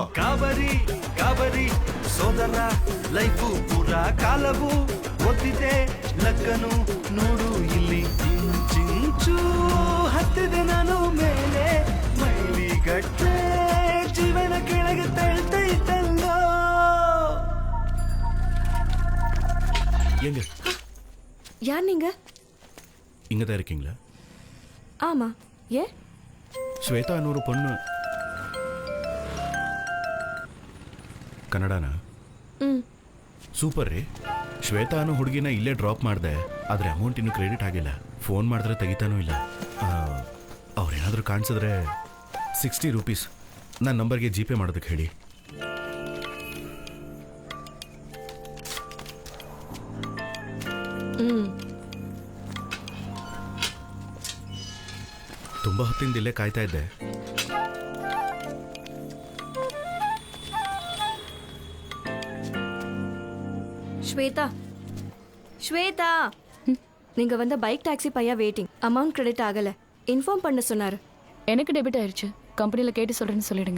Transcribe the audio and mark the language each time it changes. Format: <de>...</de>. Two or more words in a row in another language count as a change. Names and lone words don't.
<kn>ಗಾಬರಿ ಗಾಬರಿ ಸೋದರ, ಲೈಫು ಪೂರ ಕಾಲವು ಒದ್ದಿದೆ ಲಕ್ಕನು. ನೋಡು ಇಲ್ಲಿ ಇಂಚಿಂಚು ಹತ್ತಿದೆ ನಾನು ಮೇಲೆ, ಮೈಲಿಗಟ್ಟೆ ಜೀವನ ಕೆಳಗೆ ತಳ್ತೈತಲ್ಲೋ.</kn> <ta>எங்க யார் நீங்க? இங்கே தான் இருக்கீங்களா? ஆமா. ஏ? ஸ்வேதா ஒரு பொண்ணு.</ta> <kn>ಕನ್ನಡನಾ? ಸೂಪರ್ ರೀ. ಶ್ವೇತಾ ಅನ್ನೋ ಹುಡುಗಿನ ಇಲ್ಲೇ ಡ್ರಾಪ್ ಮಾಡಿದೆ, ಆದರೆ ಅಮೌಂಟ್ ಇನ್ನೂ ಕ್ರೆಡಿಟ್ ಆಗಿಲ್ಲ. ಫೋನ್ ಮಾಡಿದ್ರೆ ತೆಗಿತಾನೂ ಇಲ್ಲ. ಅವ್ರೇನಾದರೂ ಕಾಣಿಸಿದ್ರೆ 60 ರೂಪೀಸ್ ನನ್ನ ನಂಬರ್ಗೆ ಜಿ ಪೇ ಮಾಡೋದಕ್ಕೆ ಹೇಳಿ. ತುಂಬ ಹೊತ್ತಿಂದ ಇಲ್ಲೇ ಕಾಯ್ತಾ ಇದ್ದೆ.</kn> <ta>ஸ்வேதா, ஸ்வேதா, நீங்க வந்த</ta> <en>bike taxi</en> <ta>பையா வெயிட்டிங்.</ta> <en>amount credit</en> <ta>ஆகல, இன்ஃபார்ம் பண்ண சொன்னாரு. எனக்கு டெபிட் ஆயிருச்சு. கம்பெனில கேட்டு சொல்றேன்னு சொல்லிடுங்க.</ta>